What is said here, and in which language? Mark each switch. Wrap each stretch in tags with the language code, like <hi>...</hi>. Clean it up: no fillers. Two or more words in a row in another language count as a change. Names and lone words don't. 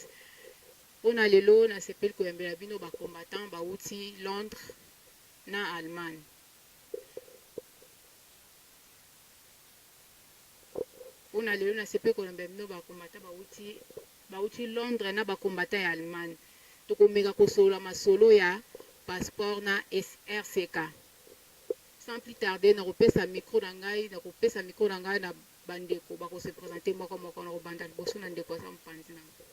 <ln>On a lelo na sepel koyambela bino ba combattant bauti Londres na Allemagne. On a lelo na sepel koyambela bino ba combattant bauti Londres na ba combattant ya Allemagne. Tokomeka kosola masolo ya passeport na RCK.</ln> <fr>Sans plus tarder,</fr> <ln>na kopesa micro na ngai na bandeko bako se présenter moko na kobanda liboso na ndeko sa mpanzi na</ln>